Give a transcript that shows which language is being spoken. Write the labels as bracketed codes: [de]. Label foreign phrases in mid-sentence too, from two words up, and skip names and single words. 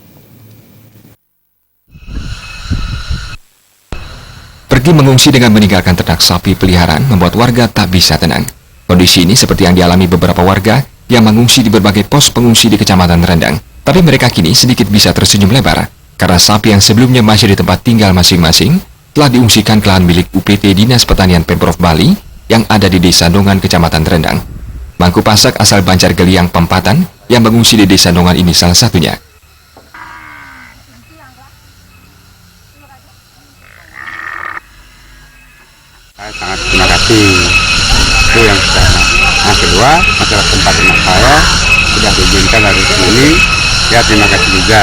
[id] Pergi mengungsi dengan meninggalkan ternak sapi peliharaan membuat warga tak bisa tenang. Kondisi ini seperti yang dialami beberapa warga yang mengungsi di berbagai pos pengungsi di Kecamatan Rendang. Tapi mereka kini sedikit bisa tersenyum lebar karena sapi yang sebelumnya masih di tempat tinggal masing-masing telah diungsikan ke lahan milik UPT Dinas Pertanian Pemprov Bali yang ada di Desa Nongan, Kecamatan Rendang. Mangku Pasak asal Banjargeliang Pempatan yang mengungsi di Desa Nongan ini salah satunya. Saya sangat terima kasih itu yang pertama. Yang kedua, masalah tempat ternak saya sudah diizinkan dari sini, ya terima kasih juga.